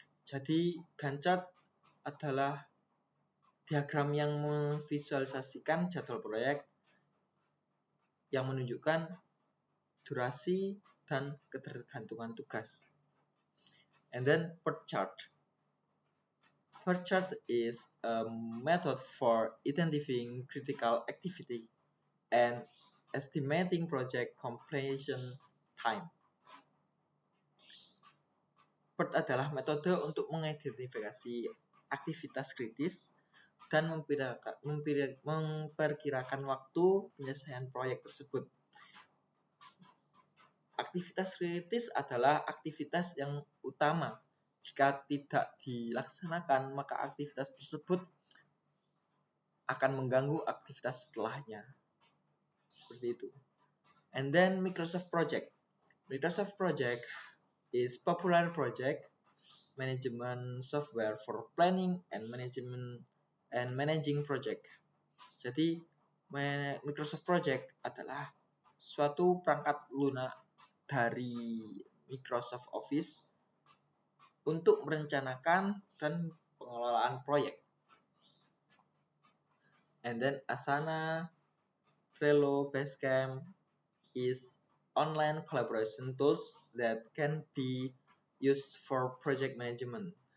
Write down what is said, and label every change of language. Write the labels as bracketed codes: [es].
[id] Jadi Gantt chart adalah diagram yang memvisualisasikan jadwal proyek yang menunjukkan durasi dan ketergantungan tugas. [en] And then PERT chart. PERT chart is a method for identifying critical activity and estimating project completion time. [id] PERT adalah metode untuk mengidentifikasi aktivitas kritis dan memperkirakan waktu penyelesaian proyek tersebut. Aktivitas kritis adalah aktivitas yang utama. Jika tidak dilaksanakan, maka aktivitas tersebut akan mengganggu aktivitas setelahnya. Seperti itu. [en] And then Microsoft Project. Microsoft Project is popular project management software for planning and managing project. [id] Jadi Microsoft Project adalah suatu perangkat lunak dari Microsoft Office untuk merencanakan dan pengelolaan proyek. [en] And then Asana, Trello, Basecamp is online collaboration tools that can be used for project management.